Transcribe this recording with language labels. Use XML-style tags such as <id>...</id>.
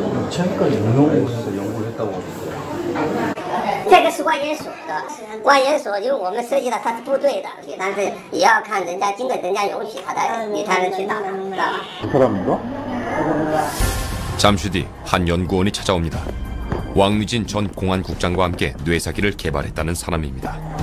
<ko>최근까지 응용해서 연구를 했다고 하던데.</ko> <zh>这个是万研所的，万研所就是我们涉及到他是部队的，但是也要看人家经过人家允许，你才能去打，知道吧？</zh> <ko>그 사람인가? 잠시 뒤 한 연구원이 찾아옵니다. 왕리진 전 공안국장과 함께 뇌사기를 개발했다는 사람입니다.</ko>